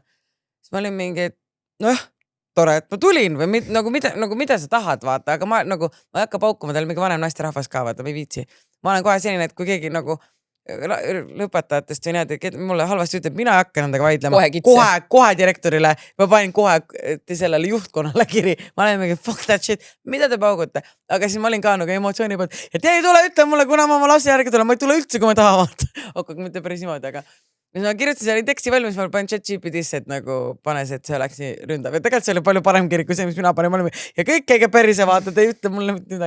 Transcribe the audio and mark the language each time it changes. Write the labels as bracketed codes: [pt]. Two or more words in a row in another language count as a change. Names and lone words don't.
[et] Siis ma olin mingi, et noh, tore, et ma tulin või nagu mida sa tahad vaata, aga ma ei hakka paukuma, tal mingi vanem naisterahvas ka vaata, ma ei viitsi. Ma olen kohe selline, et kui keegi nagu lõpetajatest või näed, et mulle halvasti ütleb, mina ei hakka nendega vaidlema. Kohe direktorile, ma panin kohe sellele juhtkonnale kiri. Ma olen mingi [en] fuck that shit, [et] mida te paugute? Aga siis ma olin ka nagu emotsiooni pealt, et ei tule, ütle mulle, kuna ma oma lapse järgi tulen, ma ei tule üldse, kui ma taha vaata. Okei, mitte päris niimoodi, aga ma kirjutasin selle teksti valmis, ma panin ChatGPT'sse, et nagu panes, et see oleks nii ründav. Ja tegelikult see oli palju parem kiri kui see, mis mina panin. Ja kõik keegi perse vaata, te ei ütle mulle midagi.